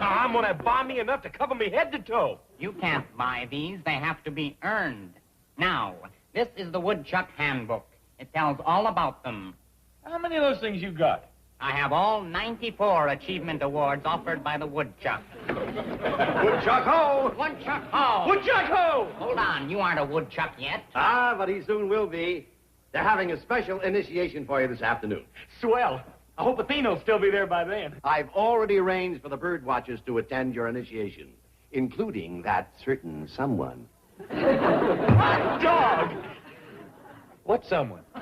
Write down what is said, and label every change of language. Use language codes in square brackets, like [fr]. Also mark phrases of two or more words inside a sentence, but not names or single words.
[en] I'm going to buy me enough to cover me head to toe. You can't buy these. They have to be earned. Now, this is the Woodchuck Handbook. It tells all about them. How many of those things you got? I have all 94 achievement awards offered by the woodchuck. Woodchuck ho! Woodchuck ho! Woodchuck ho! Hold on, you aren't a woodchuck yet. Ah, but he soon will be. They're having a special initiation for you this afternoon. Swell. I hope Athena will still be there by then. I've already arranged for the bird watchers to attend your initiation, including that certain someone. Hot dog! What someone?